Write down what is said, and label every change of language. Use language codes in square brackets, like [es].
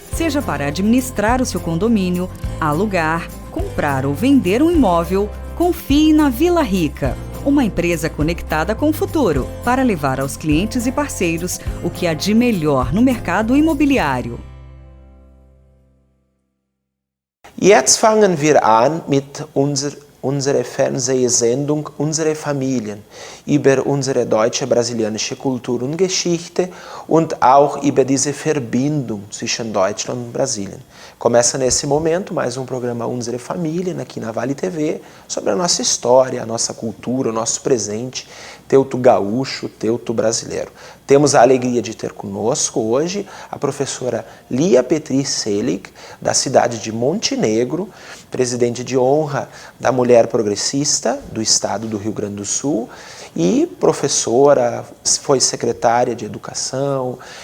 [pt] Seja para administrar o seu condomínio, alugar, comprar ou vender um imóvel, confie na Vila Rica. Uma empresa conectada com o futuro, para levar aos clientes e parceiros o que há de melhor no mercado imobiliário. [de] Jetzt fangen wir an mit unsere Fernsehsendung Unsere Familien über unsere deutsche brasilianische Kultur und Geschichte und auch über diese Verbindung zwischen Deutschland und Brasilien. [pt] Começa nesse momento mais um programa Unsere Familien aqui na Vale TV sobre a nossa história, a nossa cultura, o nosso presente, teuto gaúcho, teuto brasileiro. Temos a alegria de ter conosco hoje a professora Lia Petri Selig, da cidade de Montenegro, presidente de honra da Mulher Progressista do estado do Rio Grande do Sul e professora, foi secretária de educação,